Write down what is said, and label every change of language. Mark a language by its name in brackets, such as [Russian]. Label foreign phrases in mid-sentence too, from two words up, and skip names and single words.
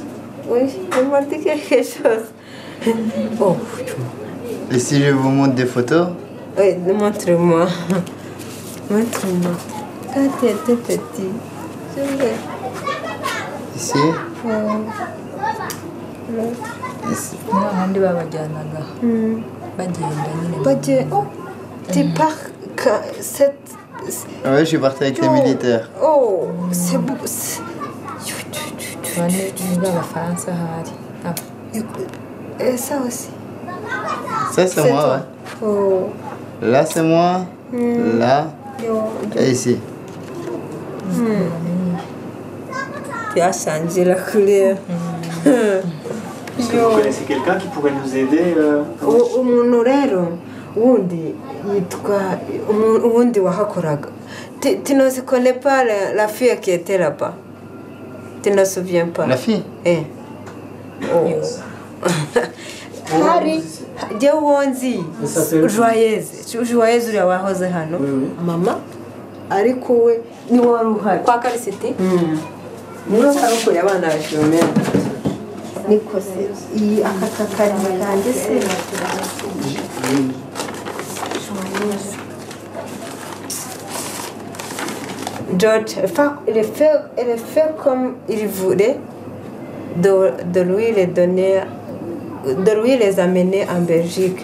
[French] Oui, il m'a dit quelque chose. Oh. Et si je vous montre des photos? Oui, montre-moi. Montre-moi. Quand tu étais petit, je vais. Ici? Ici. [Kinyarwanda] N'abandi babajyanaga bagenda nyine. [French] Oh, tu pars quand cette. Oui, je suis parti avec les militaires. Oh, c'est beau. Et ça aussi. Ça, c'est moi, ouais. Oh. Là, c'est moi. Là. Et ici. Tu as changé la couleur. Est-ce que vous connaissez quelqu'un qui pourrait nous aider [Kinyarwanda] umuntu rero wundi yitwa uwundi wahakoraga. [French] Tu ne connais pas la fille qui était là-bas? Tu ne te souviens pas? La fille? [Kinyarwanda] Eh. Oh. Hari Jewonzi Joyeuse uriya wahoze hano mama ariko we ni wari uhari kwa Karisiti niwe warokoye abana ba Filomena niko se iyi aka karimo kanjye se [French] George, elle fait comme il voulait de lui les donner, de lui les amener en Belgique.